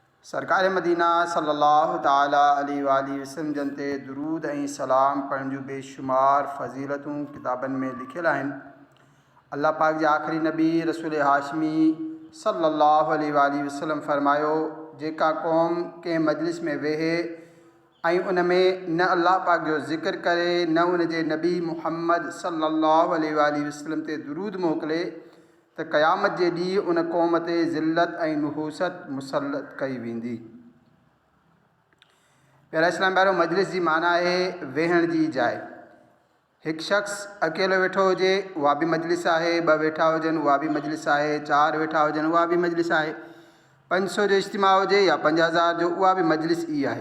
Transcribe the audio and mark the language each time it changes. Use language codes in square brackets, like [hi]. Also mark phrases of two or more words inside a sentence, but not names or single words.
[sd] सरकार मदीना [ar] صلى الله تعالى عليه وسلم [sd] जनते दुरूद ऐं सलाम पढ़ण जूं बेशुमार फ़ज़ीलतूं किताबनि में लिखियल आहिनि। अल्लाह पाक जे आख़िरी नबी रसूल हाशमी [ar] صلى الله عليه وسلم [sd] फरमायो, जेका क़ौम कंहिं मजलिस में वेहे ऐं उन में न अल्लाह पाक जो ज़िक्र करे न उन जे नबी मुहम्मद [ar] صلى الله عليه وسلم [sd] ते दुरूद मोकिले त क़यामत जे ॾींहुं उन क़ौम ते ज़िल्लत ऐं नुहूसत मुसलत कई वेंदी। प्यारा इस्लाम भाइरो, मजलिस जी माना आहे वेहण जी जाइ। हिकु शख़्स अकेलो वेठो हुजे उहा बि मजलिस आहे, ॿ वेठा हुजनि उहा बि मजलिस आहे, 4 वेठा हुजनि उहा बि मजलिस आहे, 500 जो इज्तिमा हुजे या 50,000 जो उहा बि मजलिस ई आहे।